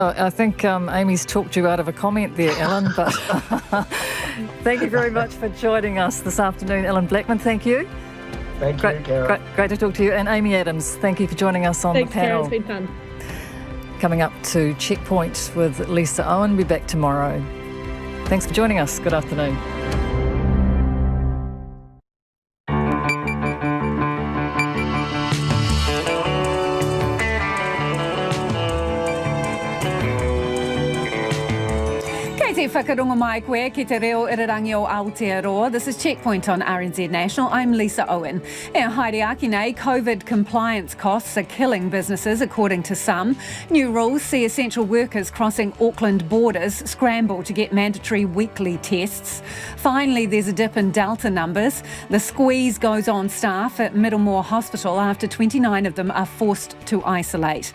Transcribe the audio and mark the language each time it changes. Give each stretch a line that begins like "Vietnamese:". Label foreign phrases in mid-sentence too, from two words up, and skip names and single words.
English: I think Amy's talked you out of a comment there, Ellen, but thank you very much for joining us this afternoon. Ellen Blackman, thank you. Thank you, Karen. Great to talk to you. And Amy Adams, thank you for joining us on the panel. Thanks, Karen. It's been fun. Coming up to Checkpoint with Lisa Owen. We'll be back tomorrow. Thanks for joining us. Good afternoon.
Māori: Whakarongo mai koe ki te reo irarangi o Aotearoa.
English: This is Checkpoint on RNZ National. I'm Lisa Owen.
Māori: Haere aki nei,
English: COVID compliance costs are killing businesses, according to some. New rules see essential workers crossing Auckland borders scramble to get mandatory weekly tests. Finally, there's a dip in Delta numbers. The squeeze goes on staff at Middlemore Hospital after 29 of them are forced to isolate.